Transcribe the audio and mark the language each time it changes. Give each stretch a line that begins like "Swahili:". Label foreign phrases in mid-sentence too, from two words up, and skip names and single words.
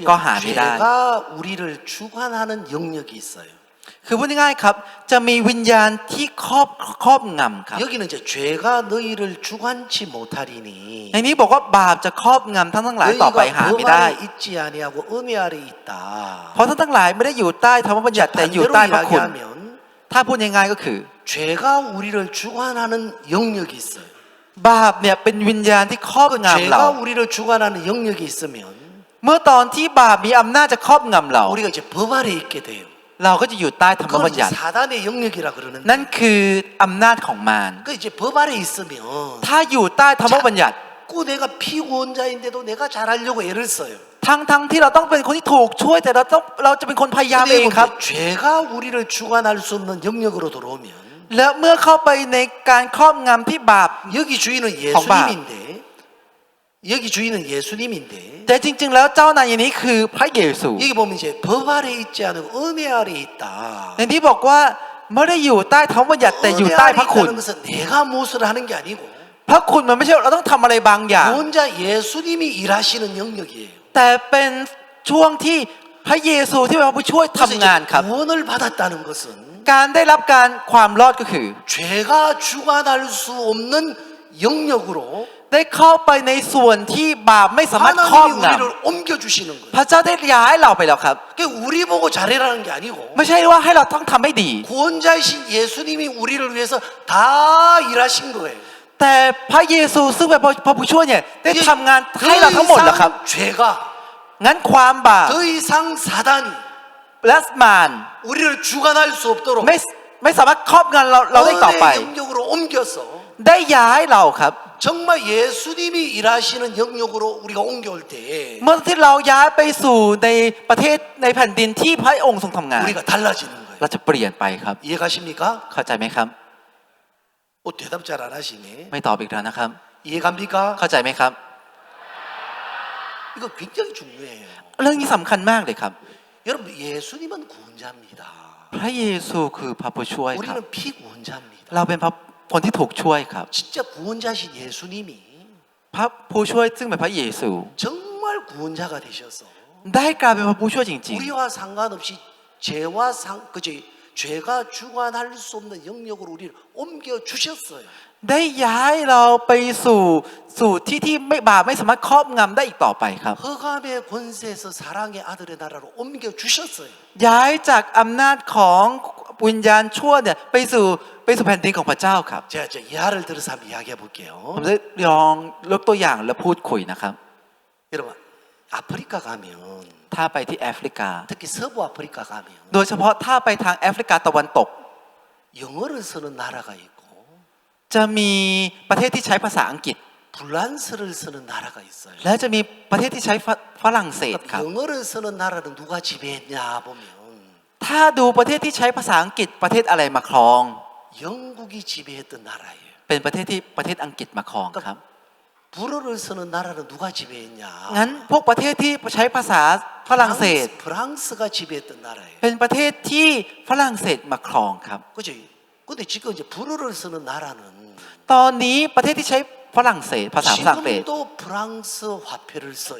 Korean: 거 하미다. 죄가 우리를 주관하는 영역이 있어요.
Thai: คือพูดง่ายๆครับจะมีวิญญาณที่ครอบงำครับ
Korean: 여기는 이제 죄가 너희를 주관치 못하리니
Thai: ในนี้บอกว่าบาปจะครอบงำท่านทั้งหลายต่อไปหา
Korean: 너희가
Thai: ไม่
Korean: 법
Thai: ได้
Korean: 아래 있지 아니하고 은혜 아래 있다.
Thai: เพราะท่านทั้งหลายไม่ได้อยู่ใต้ธรรมบัญญัติแต่อยู่ใต้พระคุณ
Korean: 이야기하면
Thai: ถ้าพูดง่ายๆก็คือ
Korean: 죄가 우리를 주관하는 영역이 있어요.
Thai: บาปเนี่ยเป็นวิญญาณที่ครอบ
Korean: 그
Thai: งำเรา
Korean: 죄가 우리를 주관하는 영역이 있으면
Thai: เมื่อตอนที่บาปมีอำนาจจะครอบงำเรา
Korean: 우리가 이제 법 아래 있게 돼요.
Thai: เราก็จะอยู่ใต้ธรรม
Korean: 그걸
Thai: บัญ
Korean: 이제
Thai: ญัติ
Korean: 사단의 영역이라 그러는데
Thai: นั่นคืออำนาจของมาร
Korean: 그 이제 법 아래 있으면
Thai: ถ้าอยู่ใต้ธรรมบัญญัติ
Korean: 자꾸 내가 피구원자인데도 내가 잘하려고 애를 써요.
Thai: ทั้งที่เราต้องเป็นคนที่ถูกช่วยแต่เราจะเป็นคนพยายามเอง
Korean: 근데
Thai: ครับ
Korean: 이거 죄가 우리를 주관할 수 없는 영역으로 들어오면
Thai: และเมื่อเข้าไปในการครอบงำที่บาป
Korean: 여기 주인은 정말. 예수님인데 여기 주인은 예수님인데
Thai: แต่จริงๆแล้วเจ้านายนี้คือพระเยซู
Korean: 여기 보면 이제 법 아래 있지 않고 은혜 아래 있다.
Thai: ในที่บอกว่าไม่ได้อยู่ใต้ธรรมบัญญัติแต่อยู่
Korean: 은혜
Thai: ใต้
Korean: 아래
Thai: พระคุณ
Korean: 있다는 것은 내가 무엇을 하는 게 아니고
Thai: พระคุณมันไม่ใช่เราต้องทำอะไรบางอย่าง
Korean: 혼자 예수님이 일하시는 영역이에요.
Thai: แต่เป็นช่วงที่พระเยซูที่เป็นผู้ช่วย
Korean: 그래서
Thai: ทำงาน
Korean: 이제
Thai: ครับ
Korean: 구원을 받았다는 것은
Thai: การได้รับการความรอดก็คือ
Korean: 죄가 주관할 수 없는 영역으로
Thai: ได้เข้าไปในส่วนที่บาปไม่สามารถครอบ
Korean: 하나님이
Thai: ง
Korean: 우리를 옮겨주시는 거예요.
Thai: ำพระเจ้าได้ย้ายเราไปแล้วครับ
Korean: 그게 우리 보고 잘해라는 게 아니고
Thai: ไม่ใช่ว่าให้เราต้องทำให้ดี
Korean: 구원자이신 예수님이 우리를 위해서 다 일하신 거예요.
Thai: แต่พระเยซูซึ่งเป็นพระผู้ช่วยเนี่ยได้ทำงานให้เราทั้งหมดแล้วครับ
Korean: 죄가
Thai: งั้นความบาป
Korean: 더 이상 사단이
Thai: และมาร
Korean: 우리를 주관할 수 없도록
Thai: ไม่สามารถครอบงำเราได้ต่อไป
Korean: 은혜 영역으로 옮겨서
Thai: ได้ย้ายเราครับ
Korean: 정말 예수님이 일하시는 영역으로 우리가 옮겨올 때
Thai: เมื่อที่เราย้ายไปสู่ในประเทศในแผ่นดินที่พระองค์ทรงทำงาน
Korean: 우리가 달라지는 거예요.
Thai: เราจะเปลี่ยนไปครับ
Korean: 이해가십니까?
Thai: เข้าใจไหมครับ
Korean: 대답 잘 안 하시네.
Thai: ไม่ตอบอีกแล้วนะครับ
Korean: 이해갑니까?
Thai: เข้าใจไหมครับ
Korean: 이거 굉장히 중요해요.
Thai: เรื่องนี้สำคัญมากเลยครับ
Korean: 여러분 예수님은 구원자입니다.
Thai: พระเยซูคือพระผู้ช่วยครับ
Korean: 우리는 피구원자입니다.
Thai: เราเป็นคนที่ถูกช่วยครับ
Korean: 진짜 구원자신 예수님이
Thai: พระผู้ช่วยซึ่งเป็นพระเยซู
Korean: 정말 구원자가 되셔서
Thai: ได้กลายเป็นพระผู้ช่วยจริง
Korean: 우리와 상관없이 죄가 주관할 수 없는 영역으로 우리를 옮겨 주셨어요.
Thai: ๆ ได้ย้ายเราไปสู่ที่ไม่บาปไม่สามารถครอบงำได้อีกต่อไปครับ
Korean: 흑암의 권세에서 사랑의 아들의 나라로 옮겨 주셨어요.
Thai: ย้ายจากอำนาจของวิญญาณชั่วเนี่ยไปสู่แผ่นดินของพระเจ้าครับ
Korean: 제가 이제 예화를 들어서 한번 이야기해 볼게요.
Thai: ผมจะลองยกตัวอย่างและพูดคุยนะครับ
Korean: 여러분 아프리카 가면
Thai: ถ้าไปที่แอฟริกา
Korean: 특히 서부 아프리카 가면
Thai: โดยเฉพาะถ้าไปทางแอฟริกาตะวันตก
Korean: 영어를 쓰는 나라가 있고
Thai: จะมีประเทศที่ใช้ภาษาอังกฤษ
Korean: 불란스를 쓰는 나라가 있어요.
Thai: และจะมีประเทศที่ใช้ฝรั่งเศสครับ
Korean: 영어를 쓰는 나라는 누가 지배했냐 보면
Thai: ถ้าดูประเทศที่ใช้ภาษาอังกฤษประเทศอะไรมาครอง
Korean: 영국이 지배했던 나라예요.
Thai: เป็นประเทศที่ประเทศอังกฤษมาครองครับ
Korean: 불어를 쓰는 나라는 누가 지배했냐?
Thai: งั้นพวกประเทศที่ใช้ภาษาฝรั่งเศส
Korean: 프랑스가 지배했던 나라예요.
Thai: เป็นประเทศที่ฝรั่งเศสมาครองครับ
Korean: 그죠? 근데 지금 이제 불어를 쓰는 나라는
Thai: ตอนนี้ประเทศที่ใช้ฝรั่งเศสภาษาฝรั่งเศส
Korean: 지금도 프랑스 화폐를 써요.